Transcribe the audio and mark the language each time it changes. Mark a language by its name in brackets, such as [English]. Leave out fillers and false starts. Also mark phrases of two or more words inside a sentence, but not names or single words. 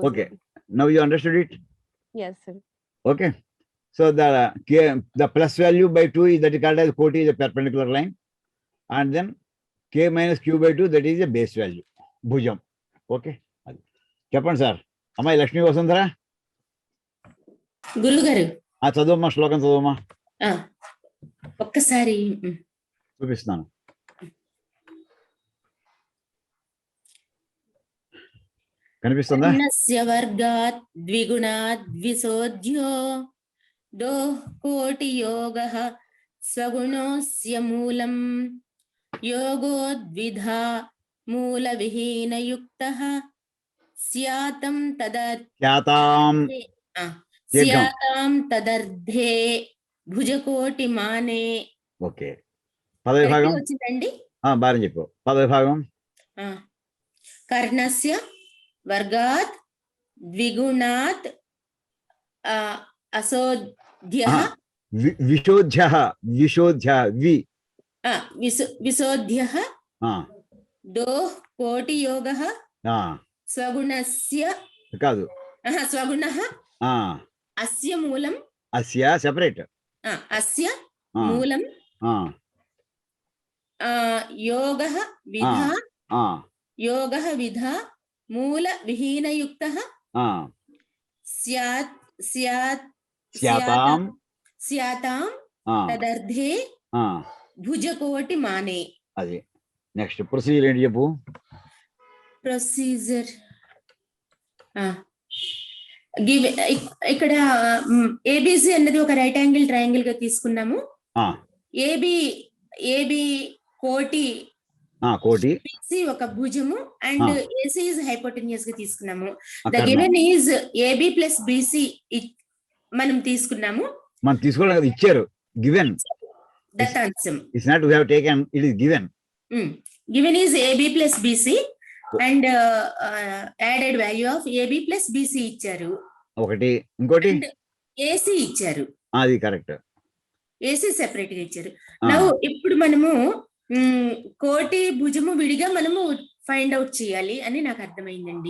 [English] okay. Now you understood it? Yes, sir. Okay. So the plus value by 2 is that is called as Koti, is a perpendicular line. And then k minus q by 2, that is a base value. Bhujam. Okay. Chappan sir. Am I Lakshmi Vasundhara? [Telugu] గురుగారు చదవమ్మా, శ్లోకం చదవమ్మా. ఒక్కసారి చూపిస్తున్నాను. కనిపిస్తుందా? [Sanskrit] కర్ణస్య వర్గాత్ ద్విగుణాద్ విశోధ్యో दोः कोटियोगः स्वगुणोऽस्य मूलम् योगो द्विधा मूलविहीनयुक्तः स्यातं ఖ్యాతాం దీర్ఘం. स्यातां तदर्धे भुजकोटिमाने. [Telugu] ఓకే, పదవిభాగం వచ్చిందండి. బాగా చెప్పు. పదవిభాగం [Sanskrit] కర్ణస్య వర్గాత్ ద్విగుణాత్ అసోధ్యః విశోధ్యః విశోధ్యః దోః కోటియోగः స్వగుణస్య [Telugu] కాదు [Sanskrit] స్వగుణః అస్య మూలం [Telugu] అస్య సెపరేట్ [Sanskrit] అస్య మూలం యోగః విధా योगः विधा मूल विहीनयुक्तः स्यात् स्यात् స్యాతాం स्यातां तदर्धे भुजकोटि माने. [Telugu] అది [English] next procedure [Telugu] ఏంటి చెప్పు. ప్రొసీజర్ ఇక్కడ ఏబిసి అన్నది ఒక [English] right angle triangle [Telugu] గా తీసుకున్నాము. ఏబి కోటి ఒక భుజము అండ్ ఏసీ [English] is hypotenuse [Telugu] గా తీసుకున్నాము. [English] the given is AB plus BC [Telugu] మనం తీసుకున్నాము. మనం తీసుకోలేదు, ఇచ్చారు. గివెన్ దత్తాంశం. [English] it's not we have taken, it is given. given is AB plus BC and added value of AB plus BC ఇచ్చారు [Telugu] ఒకటి. ఇంకోటి ఏసీ ఇచ్చారు. అది కరెక్ట్. ఏసీ సెపరేట్ గా ఇచ్చారు. నౌ ఇప్పుడు మనము కోటి భుజము విడిగా మనము [English] find out [Telugu] చేయాలి అని నాకు అర్థమైందండి.